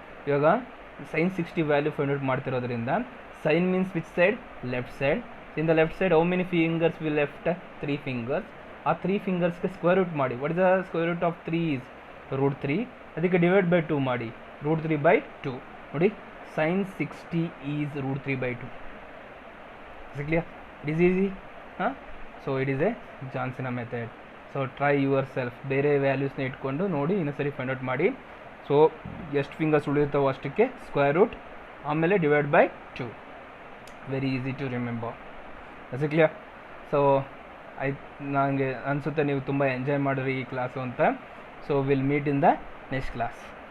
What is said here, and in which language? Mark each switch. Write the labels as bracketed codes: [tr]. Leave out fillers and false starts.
[kn] ಇವಾಗ [en] sin 60 value find out [kn] ಮಾಡ್ತಿರೋದ್ರಿಂದ [en] sin means which side? Left side. In the left side how many fingers we left? 3 fingers. [kn] ಆ 3 ಫಿಂಗರ್ಸ್ಗೆ square root ಮಾಡಿ. [en] What is the square root of 3 is √3. [kn] ಅದಕ್ಕೆ divide by 2 ಮಾಡಿ. [en] √3/2 [kn] ನೋಡಿ. [en] sin 60 is √3/2. Is it clear? It is easy. So it is a John Cena method. So try yourself. [kn] ಬೇರೆ ವ್ಯಾಲ್ಯೂಸ್ನ ಇಟ್ಕೊಂಡು ನೋಡಿ ಇನ್ನೊಂದ್ಸರಿ find out ಮಾಡಿ. So ಎಷ್ಟು ಫಿಂಗರ್ಸ್ ಉಳಿಯುತ್ತವೋ ಅಷ್ಟಕ್ಕೆ ಸ್ಕ್ವೇರ್ ರೂಟ್ ಆಮೇಲೆ [en] Divide by 2. Very easy to remember. Is it clear? [kn] So ನನಗೆ ಅನಿಸುತ್ತೆ ನೀವು ತುಂಬ ಎಂಜಾಯ್ ಮಾಡಿರಿ ಈ ಕ್ಲಾಸು ಅಂತ. [en] So will meet in the next class.